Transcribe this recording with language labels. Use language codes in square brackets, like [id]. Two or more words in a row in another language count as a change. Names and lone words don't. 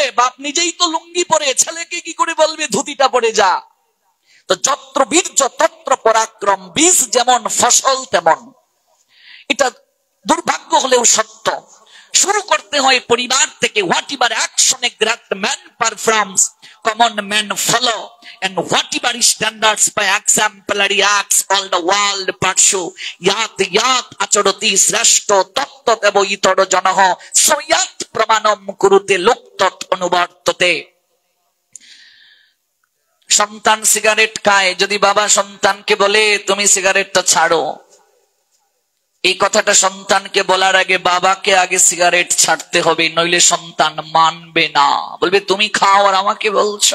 [bn] বাপ নিজেই তো লুঙ্গি পরে, ছেলেকে কি করে বলবে ধুতিটা পরে যা? তো [sa] যত্র বীর্য তত্র পরাক্রম, [bn] বীজ যেমন ফসল তেমন। এটা দুর্ভাগ্য হলেও সত্য। শুরু করতে হয় পরিবার থেকে। [en] whatever action a great man performs, common man follow, and whatever standards by exemplary acts all the world pursue, [sa] यत् यत् आचरति श्रेष्ठः तत्तत् एव इतरः जनः सयत् प्रमाणं कुरुते लोकस्तत् अनुवर्तते। [bn] সন্তান সিগারেট খায়, যদি বাবা সন্তানকে বলে তুমি সিগারেটটা ছাড়ো, এই কথাটা সন্তানকে বলার আগে বাবাকে আগে সিগারেট ছাড়তে হবে, নইলে সন্তান মানবে না, বলবে তুমি খাও আর আমাকে বলছো।